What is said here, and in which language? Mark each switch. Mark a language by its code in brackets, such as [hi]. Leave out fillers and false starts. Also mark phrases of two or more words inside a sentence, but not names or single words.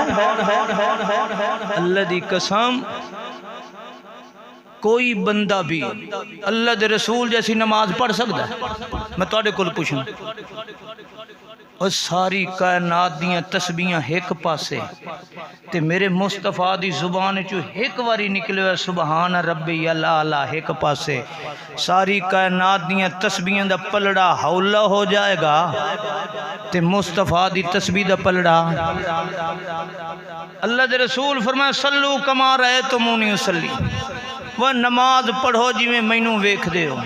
[pa] ਅੱਲਾਹ ਦੀ ਕਸਮ ਕੋਈ ਬੰਦਾ ਭੀ ਅੱਲਾਹ ਦੇ ਰਸੂਲ ਜੈਸੀ ਨਮਾਜ਼ ਪੜ੍ਹ ਸਕਦਾ ਹੈ? ਮੈਂ ਤੁਹਾਡੇ ਕੋਲ ਪੁੱਛੂੰ ਔਰ ਸਾਰੀ ਕਾਇਨਾਤ ਦੀਆਂ ਤਸਬੀਹਾਂ ਏਕ ਪਾਸੇ ਤੇ ਮੇਰੇ ਮੁਸਤਫ਼ਾ ਦੀ ਜ਼ੁਬਾਨ ਚੋਂ ਏਕ ਬਾਰੀ ਨਿਕਲੇ [ar] سبحان ربي الأعلى [pa] ਏਕ ਪਾਸੇ, ਸਾਰੀ ਕਾਇਨਾਤ ਦੀਆਂ ਤਸਬੀਹਾਂ ਦਾ ਪਲੜਾ ਹੌਲਾ ਹੋ ਜਾਏਗਾ ਤੇ ਮੁਸਤਫ਼ਾ ਦੀ ਤਸਬੀਹ ਦਾ ਪਲੜਾ। ਅੱਲਾਹ ਦੇ ਰਸੂਲ ਫ਼ਰਮਾਇਆ [ar] صلوا كما رأيتموني أصلي, [pa] ਵਹ ਨਮਾਜ਼ ਪੜ੍ਹੋ ਜਿਵੇਂ ਮੈਨੂੰ ਵੇਖਦੇ ਹੋ।